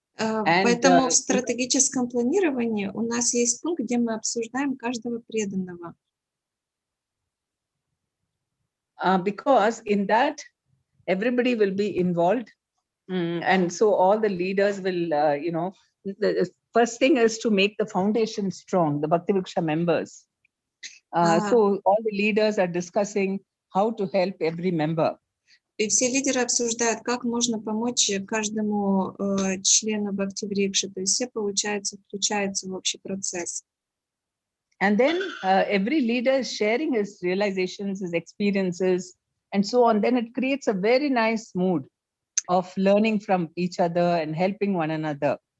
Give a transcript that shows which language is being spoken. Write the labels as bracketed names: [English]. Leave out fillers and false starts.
[Russian] Поэтому в стратегическом планировании у нас есть пункт, где мы обсуждаем каждого преданного. [English] Because in that everybody will be involved, and so all the leaders will the first thing is to make the foundation strong, the Bhakti Vriksha members. So all the leaders are discussing how to help every member. [Russian] И все лидеры обсуждают, как можно помочь каждому члену Бхакти Врикши, то есть все, получается, включаются в общий процесс. [English] And then every leader is sharing his realizations, his experiences, and so on. Then it creates a very nice mood of learning from each other and helping one another.